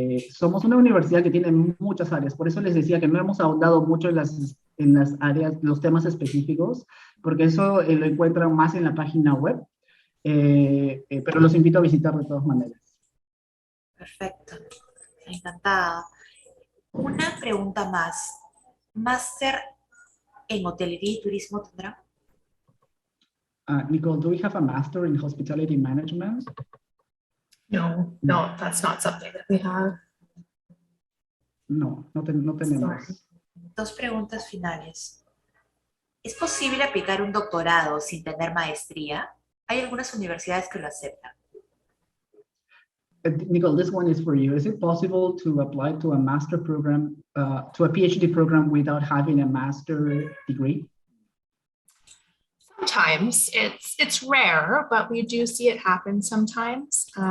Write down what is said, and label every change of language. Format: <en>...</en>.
<es>Somos una universidad que tiene muchas áreas, por eso les decía que no hemos ahondado mucho en las áreas, los temas específicos, porque eso lo encuentran más en la página web. Pero los invito a visitar de todas maneras. Perfecto, encantada. Una pregunta más. ¿Máster en hotelería y turismo tendrá?</es> <en>Nicole, do we have a master in hospitality management? No, that's not something that we have.</en> <es>No tenemos.</es> <en>Sorry.</en> <es>2 preguntas finales. ¿Es posible aplicar un doctorado sin tener maestría? Hay algunas universidades que lo aceptan.</es> <en>Nicole, this one is for you. Is it possible to apply to a master program, to a PhD program without having a master degree? Sometimes it's rare, but we do see it happen sometimes.</en>